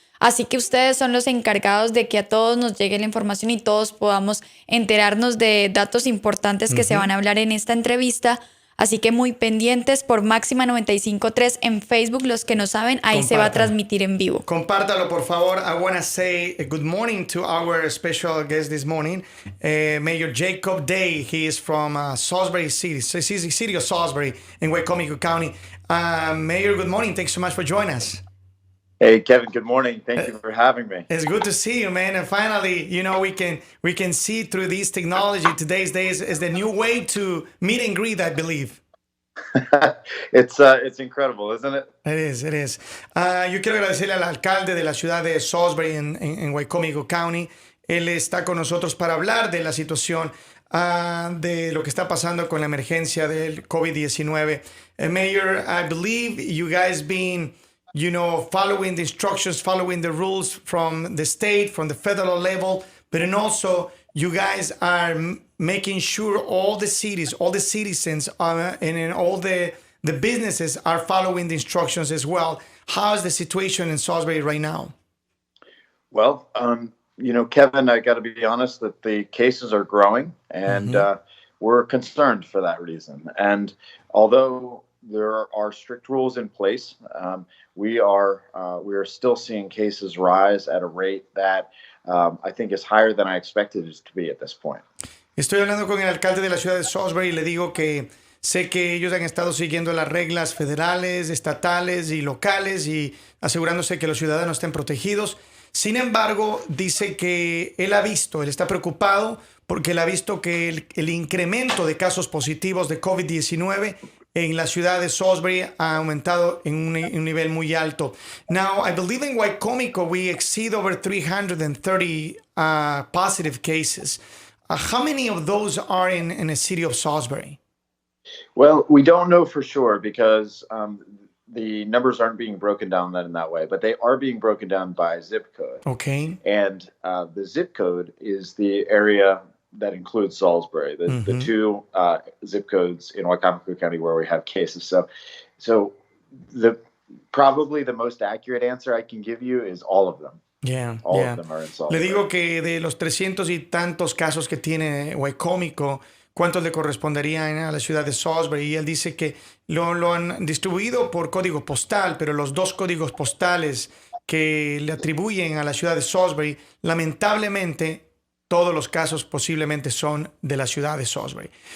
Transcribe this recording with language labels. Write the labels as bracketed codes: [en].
[es] Así que ustedes son los encargados de que a todos nos llegue la información y todos podamos enterarnos de datos importantes que se van a hablar en esta entrevista. Así que muy pendientes por Máxima 95.3 en Facebook. Los que no saben, ahí se va a transmitir en vivo. Compártalo, por favor. [en] I want to say good morning to our special guest this morning, Mayor Jacob Day. He is from Salisbury City, city of Salisbury in Wicomico County. Mayor, good morning. Thanks so much for joining us. Hey, Kevin, good morning. Thank you for having me. It's good to see you, man. And finally, you know, we can see through this technology. Today's days is the new way to meet and greet, I believe. It's incredible, isn't it? It is. [es] Yo quiero agradecerle al alcalde de la ciudad de Salisbury en Wicomico County. Él está con nosotros para hablar de la situación de lo que está pasando con la emergencia del COVID-19. [en] Mayor, I believe you guys been following the instructions, following the rules from the state, from the federal level, but then also you guys are making sure all the cities, all the citizens, and all the businesses are following the instructions as well. How is the situation in Salisbury right now? Well, Kevin, I got to be honest that the cases are growing, and we're concerned for that reason. And although there are strict rules in place, we are still seeing cases rise at a rate that I think is higher than I expected it to be at this point. [es] Estoy hablando con el alcalde de la ciudad de Salisbury y le digo que sé que ellos han estado siguiendo las reglas federales, estatales y locales y asegurándose que los ciudadanos estén protegidos. Sin embargo, dice que él está preocupado porque él ha visto que el incremento de casos positivos de COVID-19 en la ciudad de Salisbury ha aumentado en un nivel muy alto. [en] Now, I believe in Wicomico we exceed over 330 positive cases. How many of those are in the city of Salisbury? Well, we don't know for sure because the numbers aren't being broken down in that way, but they are being broken down by zip code. Okay. And the zip code is the area that includes Salisbury, the two zip codes in Wicomico County where we have cases. So probably the most accurate answer I can give you is all of them. All of them are in Salisbury. [es] Le digo que de los 300 y tantos casos que tiene Wicomico, ¿cuántos le corresponderían a la ciudad de Salisbury? Y él dice que lo han distribuido por código postal, pero los dos códigos postales que le atribuyen a la ciudad de Salisbury, lamentablemente, todos los casos posiblemente son de la ciudad de Salisbury.